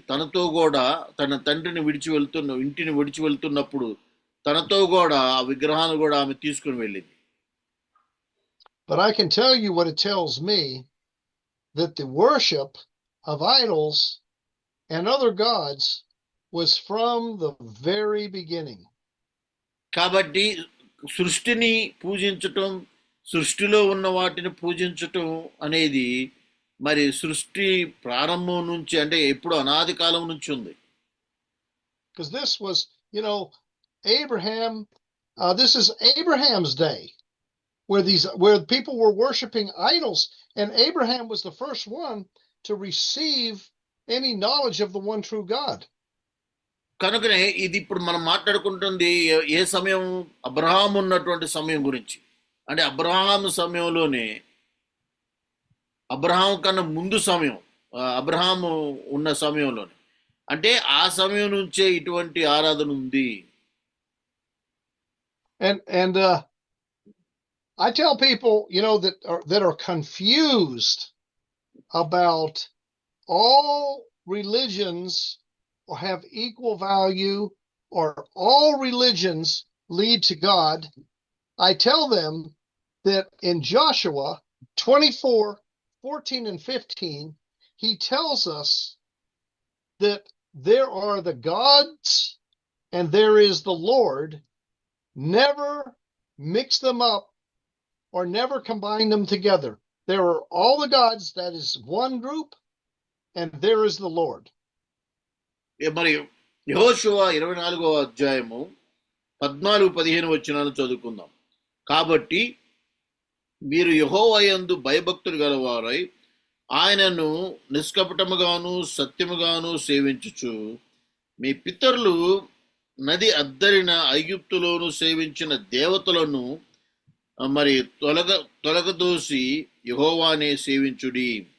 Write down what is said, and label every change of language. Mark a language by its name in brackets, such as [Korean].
[Telugu] తనతో కూడా తన తండ్రిని ఇంటిని విడిచి వెళ్తున్నప్పుడు తనతో కూడా ఆ విగ్రహాన్ని కూడా ఆమె తీసుకుని వెళ్ళింది. [English] But I can tell you what it tells me, that the worship of idols and other gods was from the very beginning. [Telugu] కాబట్టి సృష్టిని పూజించటం, సృష్టిలో ఉన్న వాటిని పూజించటం అనేది మరి సృష్టి ప్రారంభం నుంచి అంటే ఎప్పుడు అనాది కాలం నుంచి ఉంది. [English] Because this was, you know, Abraham, this is Abraham's day, where people were worshiping idols, and Abraham was the first one to receive any knowledge of the one true God. [Telugu] కనుకనే ఇది ఇప్పుడు మనం మాట్లాడుకుంటుంది ఏ సమయం? అబ్రహాం ఉన్నటువంటి సమయం గురించి. అంటే Abraham సమయంలోనే, అబ్రహాం కన్నా ముందు సమయం, అబ్రహాము ఉన్న సమయంలోనే, అంటే ఆ సమయం నుంచే ఇటువంటి ఆరాధన ఉంది. [English] And I tell people, that are confused about all religions or have equal value or all religions lead to God. I tell them that in Joshua 24:14 and 15, he tells us that there are the gods and there is the Lord. Never mix them up or never combine them together. There are all the gods, that is one group, and there is the Lord. [Telugu] మరి యెహోషువ 24వ అధ్యాయము 14-15 వచనాలు చదువుకుందాం. కాబట్టి మీరు యెహోవా యందు భయభక్తులు గలవారై ఆయనను నిష్కపటముగాను సత్యముగాను సేవించుచు, మీ పితరులు నది అద్దరిన ఐగుప్తులోను సేవించిన దేవతలను మరి తొలగదోసి యెహోవానే సేవించుడి.